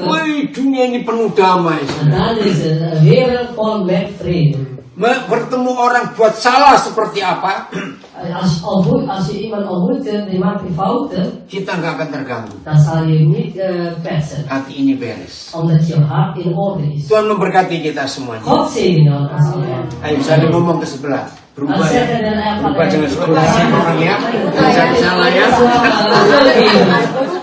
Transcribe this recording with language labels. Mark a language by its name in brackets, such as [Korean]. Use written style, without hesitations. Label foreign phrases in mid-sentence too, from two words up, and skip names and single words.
[Indonesian] wih, dunia ini penuh damai. [Dutch] dan is een wereld vol met vrede. [Indonesian] Bertemu orang buat salah seperti apa, [Dutch] Als je iemand ontmoet die maakt die fouten, [Indonesian] kita nggak akan terganggu. [Dutch] dan zal je niet kwetsen. [Indonesian] Hati ini beres. [Dutch] Omdat je hart in orde is. [Indonesian] Tuhan memberkati kita semuanya. [Dutch] God zegen ons allemaal. [Indonesian] Ayo, saya ngomong ke sebelah. Berubah [Dutch] Dan [Indonesian] ya. [Dutch] zeggen dan [Indonesian] Berubah jangan seperti orang ya. Jangan salah ya. [Dutch] Zo,